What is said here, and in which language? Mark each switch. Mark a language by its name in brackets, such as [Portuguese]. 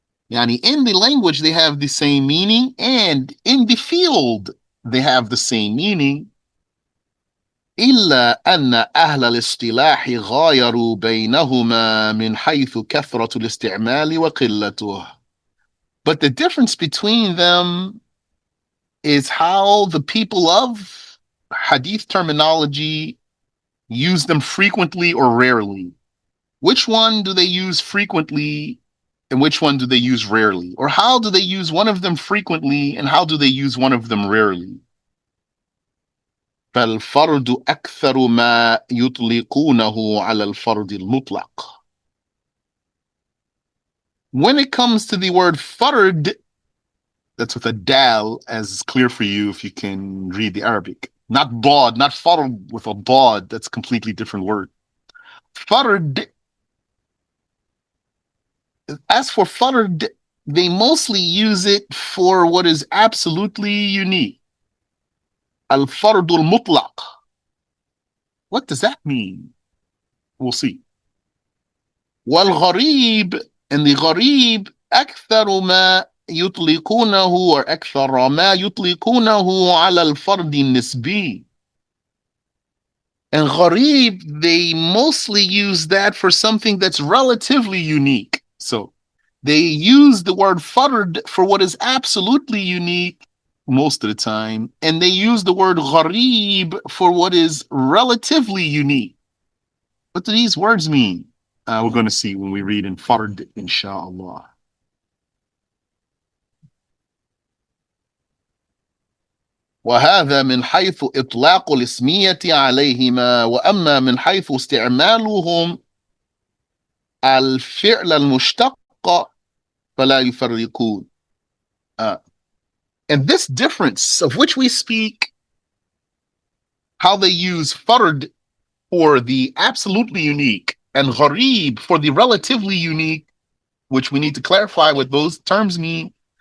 [English] Yani in the language they have the same meaning, and in the field they have the same meaning. [Arabic] إلا أن أهل الاصطلاح غايروا بينهما من حيث كثرة الاستعمال وقلته. [English] But the difference between them is how the people of hadith terminology use them frequently or rarely. Which one do they use frequently and which one do they use rarely? Or how do they use one of them frequently and how do they use one of them rarely? [Arabic] فالفرد أكثر ما يطلقونه على الفرد المطلق. [English] When it comes to the word fard, that's with a dal, as is clear for you if you can read the Arabic. Not bod, not fard with a bod. That's a completely different word. Fard, as for fard, they mostly use it for what is absolutely unique. Al-fard al-mutlaq. What does that mean? We'll see. [Arabic] والغريب, [English] and the [Arabic] غريب أكثر ما يطلقونه [English] or [Arabic] أكثر ما يطلقونه على الفرد النسبي. [English] And غريب, they mostly use that for something that's relatively unique. So they use the word fard for what is absolutely unique most of the time, and they use the word gharib for what is relatively unique. What do these words mean? We're going to see when we read in fard, inshallah. [Arabic] وهذا من حيث إطلاق الاسمية عليهما، وأما من حيث استعمالهم الفعل المشتق فلا يفرقون. [English] And this difference of which we speak, how they use fard for the absolutely unique and gharib for the relatively unique, which we need to clarify what those terms mean.